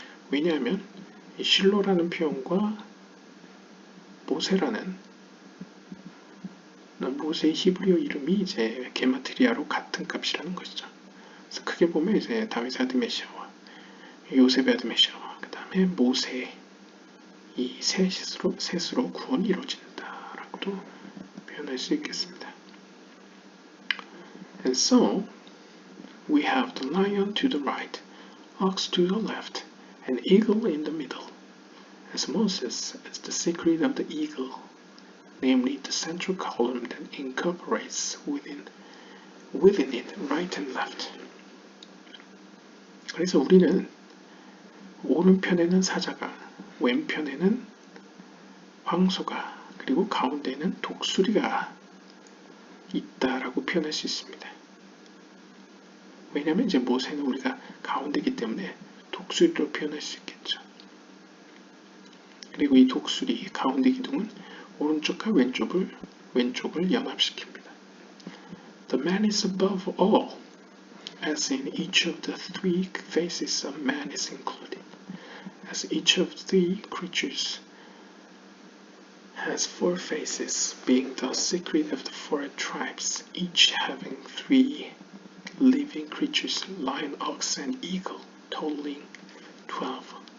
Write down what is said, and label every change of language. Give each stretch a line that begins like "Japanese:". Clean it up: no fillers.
Korean: 왜냐하면 이 실로라는 표현과 모세라는 모세의 히브리어 이름이 이제 게마트리아로 같은 값이라는 것이죠. 그래서 크게 보면 이제 다윗의 아들 메시아와 요셉의 아들 메시아와 그 다음에 모세 이 셋으로 구원이 이루어진다라고도 표현할 수 있겠습니다.
English: And so we have the lion to the right, ox to the left, and eagle in the middle, as Moses is the secret of the eagle, namely the central column that incorporates within it right and left.
Korean: 그래서 우리는 오른편에는 사자가, 왼편에는 황소가, 그리고 가운데는 독수리가 있다라고 표현할 수 있습니다. 왜냐하면 이제 모세는 우리가 가운데이기 때문에 독수리로 표현할 수 있겠죠. 그리고 이 독수리 가운데 기둥은 오른쪽과 왼쪽을 연합시킵니다.
English: The man is above all, as in each of the three faces of man is included, as each of three creatures has four faces, being the secret of the four tribes, each having three living creatures, lion, ox, and eagle, totaling 12.